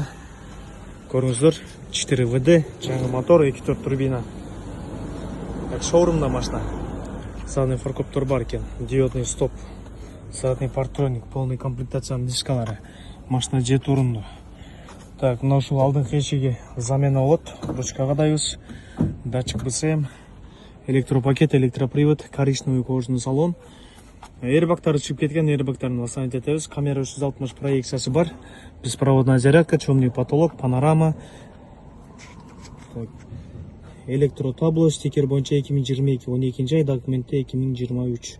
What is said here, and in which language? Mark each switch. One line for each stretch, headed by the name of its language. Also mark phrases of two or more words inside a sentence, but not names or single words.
Kazakh: Көріңіздер, 4 ВД, жаңа мотор, 2.4 турбина. Так, шоурумда машина.
Russian: Задний фаркоптор бар екен, диодный стоп, задний партроник, полный комплектация дискалары.
Kazakh: Машина 7 орынды.
Kyrgyz: Так, мына ушул алдыңкы эшиги замена от, ручкага дайбыз,
Russian: датчик БСМ, электропакет, электропривод, коричневый кожаный салон.
Kyrgyz: Airbag'тары чыгып кеткен, airbag'тарын восстановить этебиз. Камера 360 проекциясы бар.
Russian: Беспроводная зарядка, темный потолок, панорама. Электротабло, стикер боюнча 2022, 12 ай, документте 2023.